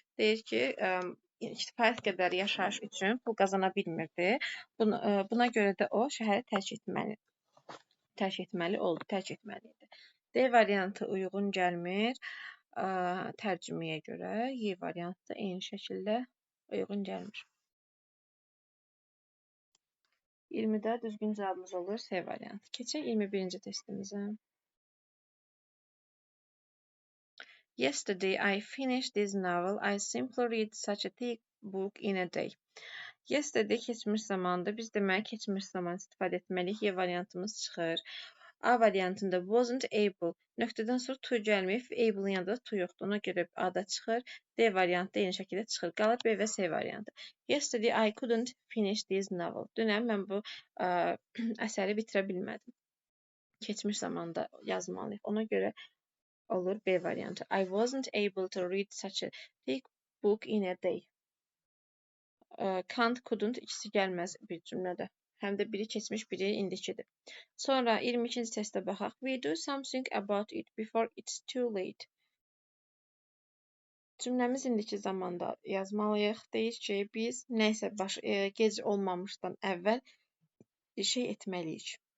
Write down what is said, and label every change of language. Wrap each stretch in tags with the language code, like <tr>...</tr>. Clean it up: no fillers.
<az>Deyir ki, kifayət qədər yaşayış üçün pul qazana bilmirdi. Buna görə də o şəhəri tərk etməli idi. D variantı uyğun gəlmir tərcüməyə görə. Y variantı da eyni şəkildə uyğun gəlmir. 20-də düzgün cavabımız olur C variantı. Keçək 21-ci testimizə.</az> <en>Yesterday I finished this novel. I simply read such a thick book in a day.</en> <az>Yesterday keçmiş zamanda biz deməli keçmiş zaman istifadə etməliyik. Y variantımız çıxır. A variantında wasn't able. Nöqtədən sonra to gəlməyib, able-ın yanında to yoxdur. Ona görə A-da çıxır. D variantı eyni şəkildə çıxır. Qalır B və C variantı.</az> <en>Yesterday I couldn't finish this novel.</en> <az>Dünən mən bu əsəri bitirə bilmədim. Keçmiş zamanda yazmalıyıq. Ona görə olur B variantı.</az> <en>I wasn't able to read such a thick book in a day.</en> <az>Can't, couldn't ikisi gəlməz bir cümlədə. Həm də biri keçmiş, biri indikidir. Sonra 22-ci testə baxaq.</az> <en>We do something about it before it's too late.</en> <az>Cümləmiz indiki zamanda yazmalıyıq. Deyir ki, biz nəysə gec olmamışdan əvvəl şey etməliyik.</az>